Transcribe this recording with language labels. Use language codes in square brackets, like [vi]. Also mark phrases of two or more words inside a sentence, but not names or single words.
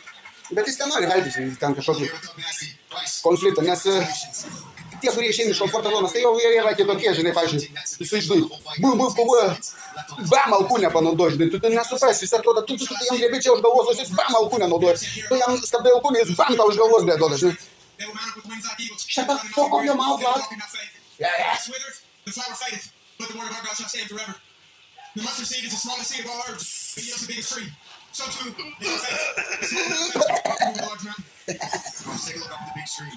[lt] Bet jis nenori veltis į ten kažkokį konfliktą, nes tie, kurie išeina iš komforto zonos, tai jau jie yra kitokie, žinai, pavyzdžiui, jisai, žinai, bum, kovoja, bam, alkūnę panaudoja, žinai, tu nesuprasi, jis atrodo, tu jam griebi čia už galvos, jis bam, alkūnę naudoja, tu jam stabdai alkūnę, jis bam, tau už galvos duoda, žinai. [en] Shut the fuck up your mouth, lad. The mustard seed is the smallest seed of all herbs, but yields the biggest tree. So too, is the Let's take a look up at the big screen.